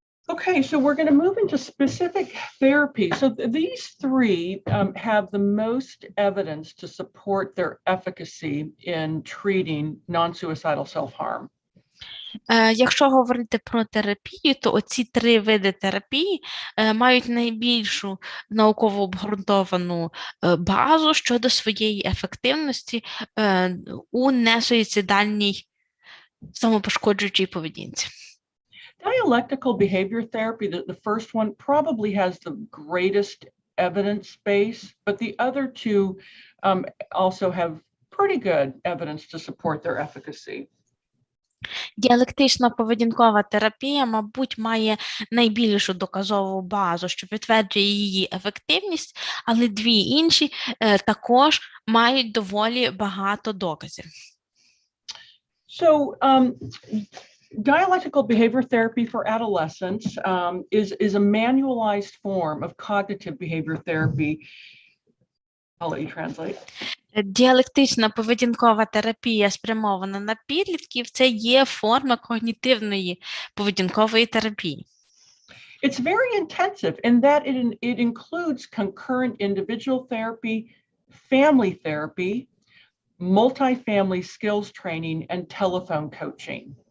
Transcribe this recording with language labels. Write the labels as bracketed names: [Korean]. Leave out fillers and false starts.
[English] Okay, so we're going to move into specific therapy. So these three have the most evidence to support their efficacy in treating non-suicidal self-harm. [Ukrainian] Якщо говорити про терапію, то оці три види терапії мають найбільшу науково обґрунтовану базу щодо своєї ефективності у несуїцидальній самопошкоджуючій поведінці. [English] Dialectical behavior therapy, the first one, probably has the greatest evidence base, but the other two also have pretty good evidence to support their efficacy. [Ukrainian] Діалектична поведінкова терапія, мабуть, має найбільшу доказову базу, що підтверджує її ефективність, але дві інші також мають доволі багато доказів. [English] So, dialectical behavior therapy for adolescents is a manualized form of cognitive behavior therapy. I'll let you translate. [Ukrainian] Діалектична поведінкова терапія, спрямована на підлітків, це є форма когнітивної поведінкової терапії. [English] It's very intensive in that it includes concurrent individual therapy, family therapy, multifamily skills training, and telephone coaching.